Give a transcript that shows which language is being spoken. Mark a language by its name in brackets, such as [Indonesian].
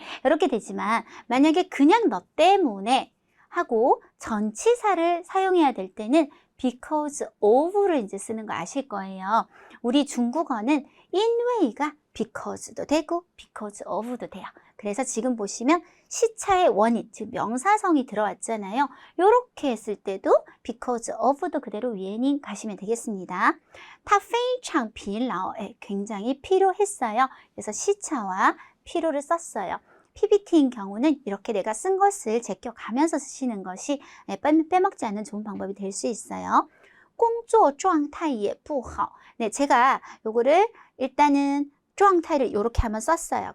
[Korean] 이렇게 되지만 만약에 그냥 너 때문에 하고 전치사를 사용해야 될 때는 because of를 이제 쓰는 거 아실 거예요. 우리 중국어는 인웨이가 because도 되고 because of도 돼요. 그래서 지금 보시면 시차의 원인, 즉 명사성이 들어왔잖아요. 이렇게 했을 때도 because of도 그대로 위에는 가시면 되겠습니다. [Chinese] 他非常疲劳, [Korean] 굉장히 피로했어요. 그래서 시차와 피로를 썼어요. PPT인 경우는 이렇게 내가 쓴 것을 제껴가면서 쓰시는 것이 빼먹지 않는 좋은 방법이 될 수 있어요. [Chinese] 工作状态也不好. [Korean] 네, 제가 요거를 일단은 状态를 이렇게 한번 썼어요.